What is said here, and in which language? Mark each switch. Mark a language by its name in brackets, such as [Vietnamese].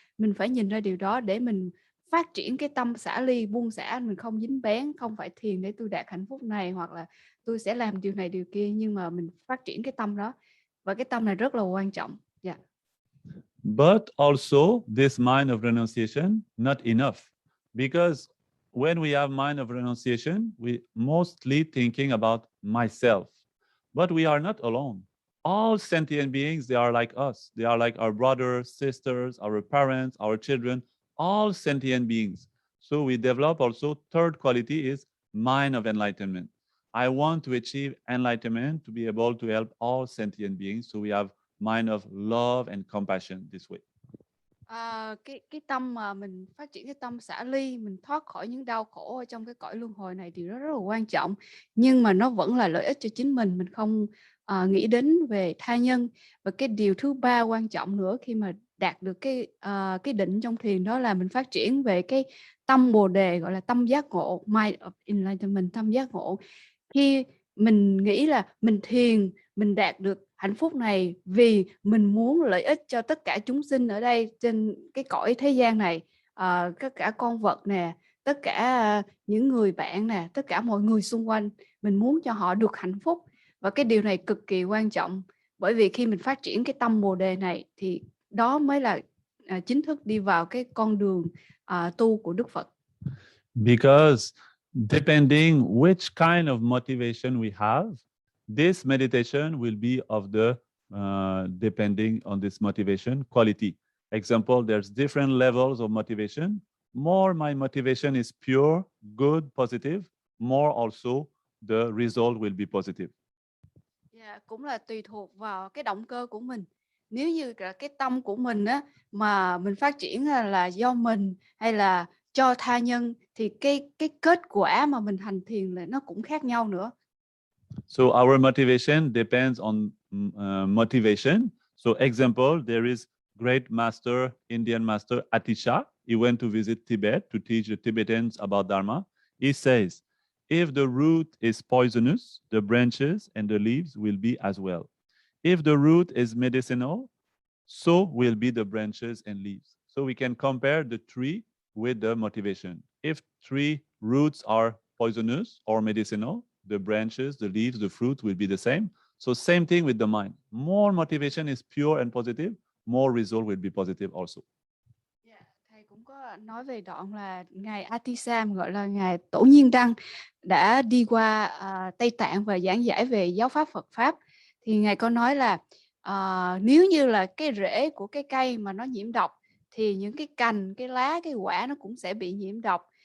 [Vietnamese] Mình phải nhìn ra điều đó để mình phát triển cái tâm xả ly, buông xả, mình không dính bén, không phải thiền để tôi đạt hạnh phúc này hoặc là tôi sẽ làm điều này điều kia, nhưng mà mình phát triển cái tâm đó, và cái tâm này rất là quan trọng. [English] But also this mind of renunciation, not enough. Because when we have mind of renunciation, we mostly thinking about myself. But we are not alone. All sentient beings, they are like us. They are like our brothers, sisters, our parents, our children, all sentient beings. So we develop also third quality is mind of enlightenment. I want to achieve enlightenment to be able to help all sentient beings. So we have mind of love and compassion this way. [Vietnamese] Cái tâm mà mình phát triển cái tâm xả ly, mình thoát khỏi những đau khổ ở trong cái cõi luân hồi này thì nó rất là quan trọng, nhưng mà nó vẫn là lợi ích cho chính mình không nghĩ đến về tha nhân. Và cái điều thứ ba quan trọng nữa khi mà đạt được cái định trong thiền đó là mình phát triển về cái tâm bồ đề, gọi là tâm giác ngộ, [English] mind of enlightenment, [Vietnamese] tâm giác ngộ. Khi mình nghĩ là mình thiền, mình đạt được hạnh phúc này vì mình muốn lợi ích cho tất cả chúng sinh ở đây trên cái cõi thế gian này, tất cả con vật nè, tất cả những người bạn nè, tất cả mọi người xung quanh, mình muốn cho họ được hạnh phúc. Và cái điều này cực kỳ quan trọng, bởi vì khi mình phát triển cái tâm bồ đề này thì đó mới là chính thức đi vào cái con đường tu của Đức Phật. [English] Because depending which kind of motivation we have, this meditation will be of the depending on this motivation quality. Example, there's different levels of motivation. More my motivation is pure, good, positive, more also the result will be positive. [Vietnamese] Cũng là tùy thuộc vào cái động cơ của mình. Nếu như cái tâm của mình á, mà mình phát triển là do mình hay là cho tha nhân thì cái kết quả mà mình hành thiền là nó cũng khác nhau nữa. [English] So our motivation depends on motivation. So example, there is great master, Indian master Atisha. He went to visit Tibet to teach the Tibetans about Dharma. He says, if the root is poisonous, the branches and the leaves will be as well. If the root is medicinal, so will be the branches and leaves. So we can compare the tree with the motivation. If tree roots are poisonous or medicinal, the branches, the leaves, the fruit will be the same. So same thing with the mind. More motivation is pure and positive, more result will be positive also. [Vietnamese] Thầy cũng có nói về đoạn là ngài Atisam, gọi là ngài Tổ Nhiên Đăng, đã đi qua Tây Tạng và giảng giải về giáo pháp Phật pháp. Thì ngài có nói là nếu như là cái rễ của cái cây mà nó nhiễm độc thì những cái cành, cái lá, cái quả nó cũng sẽ bị nhiễm độc.